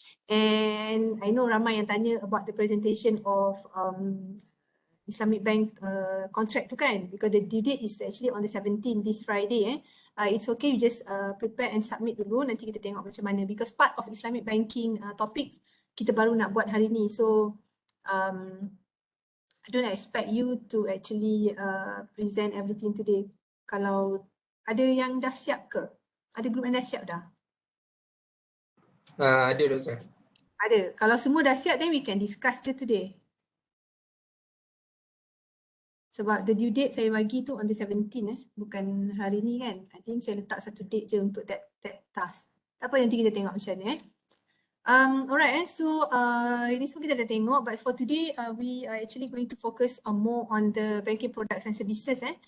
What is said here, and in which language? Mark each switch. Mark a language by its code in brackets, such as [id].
[en] And I know [ms] ramai yang tanya [en] about the presentation of Islamic Bank contract [ms] tu kan, [en] because the due date is actually on the 17th, this Friday. It's okay, you just prepare and submit [ms] dulu, nanti kita tengok macam mana, [en] because part of Islamic banking topic [ms] kita baru nak buat hari ni. [en] So I don't expect you to actually present everything today. [ms] Kalau ada yang dah siap ke? Ada group yang dah siap dah? Ada, Doktor. Ada. Kalau semua dah siap, [en] then we can discuss [ms] je [en] today. [ms] Sebab [en] the due date [ms] saya bagi tu [en] on the 17th, [ms] bukan hari ni kan. [en] I think [ms] saya letak satu date je untuk [en] that task. [ms] Tak apa, nanti kita tengok macam mana. [en] Alright, so [ms] ini semua kita dah tengok, [en] but for today we are actually going to focus on more on the banking products and services.